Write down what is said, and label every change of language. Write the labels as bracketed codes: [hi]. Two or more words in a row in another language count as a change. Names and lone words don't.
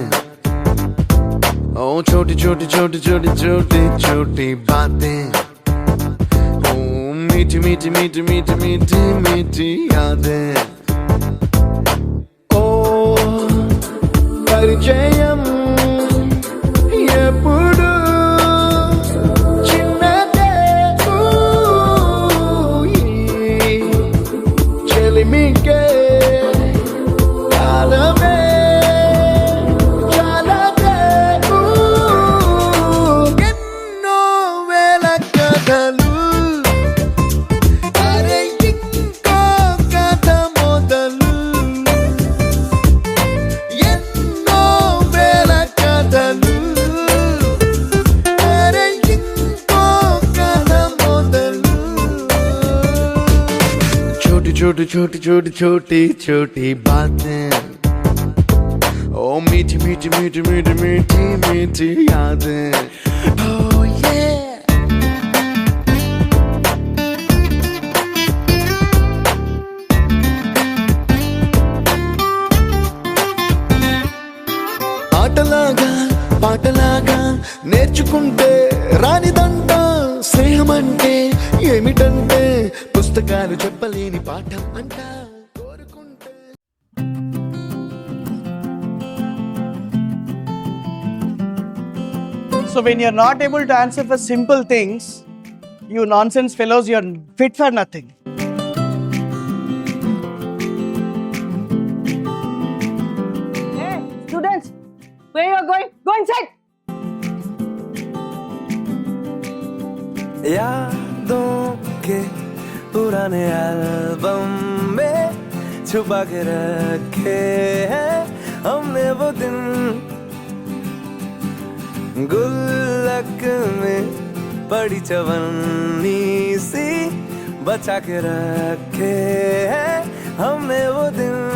[hi] ओ छोटी छोटी छोटी छोटी छोटी छोटी बातें, ओ मीठी मीठी मीठी मीठी मीठी मीठी यादें। [te] ओ परिचयम ఎప్పుడు చిన్నదే చెలిమికే కాలమే చాలదే ఎన్నో వేల కథలు అరే ఇంకో కథ మొదలు ఎన్నో వేల కథలు అరే ఇంకో కథ మొదలు [hi] छोटी छोटी छोटी छोटी छोटी छोटी बातें, ओ मीठी मीठी मीठी मीठी मीठी मीठी यादें। [en] Oh yeah. [te] ఆటలాగా పాటలాగా నేర్చుకుంటే రానిదంట స్నేహం అంటే ఏమిటంటే పుస్తకాలు చెప్పలేని పాఠం అంట కోరుకుంటే. [en] So when you're not able to answer for simple things, you nonsense fellows, you're fit for nothing. Hey, students, where you are going? Go inside. [hi] यादों के पुराने एल्बम में छुपा के रखे हैं हमने वो दिन, गुल्लक में पड़ी चवन्नी सी बचा के रखे हैं हमने वो दिन।